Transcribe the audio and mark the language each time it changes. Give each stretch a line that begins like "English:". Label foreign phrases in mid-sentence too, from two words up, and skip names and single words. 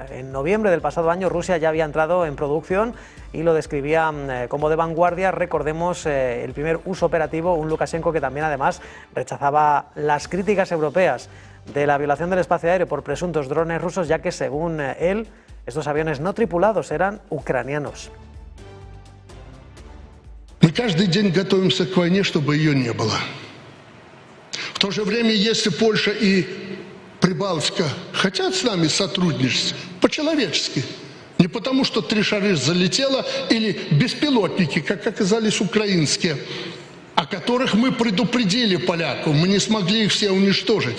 Spanish: En noviembre del pasado año Rusia ya había entrado en producción y lo describía como de vanguardia. Recordemos el primer uso operativo, un Lukashenko que también además rechazaba las críticas europeas de la violación del espacio aéreo por presuntos drones rusos, ya que según él estos aviones no tripulados eran ucranianos.
Russian: Мы каждый день готовимся к войне, чтобы ее не было. В то же время, если Польша и Прибалтика хотят с нами сотрудничать, по-человечески, не потому что 3 шары залетело или беспилотники, как оказались украинские, о которых мы предупредили поляков, мы не смогли их все уничтожить.